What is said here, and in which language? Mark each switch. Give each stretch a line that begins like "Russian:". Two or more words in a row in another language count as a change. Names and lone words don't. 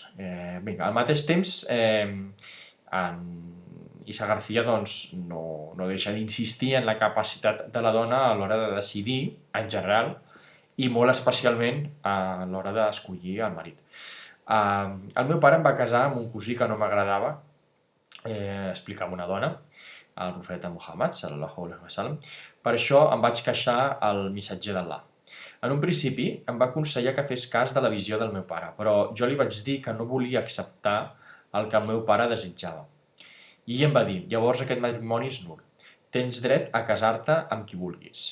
Catalan: Vinga, al mateix temps, Isa García no deixa d'insistir en la capacitat de la dona a l'hora de decidir, en general, i molt especialment a l'hora d'escollir el marit. El meu pare em va casar amb un cosí que no m'agradava, explicava una dona, el profeta Muhammad,
Arabic: صلى الله عليه وسلم.
Catalan: Per això em vaig queixar al missatger d'Allah. En un principi em va aconsellar que fes cas de la visió del meu pare, però jo li vaig dir que no volia acceptar el que el meu pare desitjava. I ell em va dir: llavors aquest matrimoni és nul, tens dret a casar-te amb qui vulguis.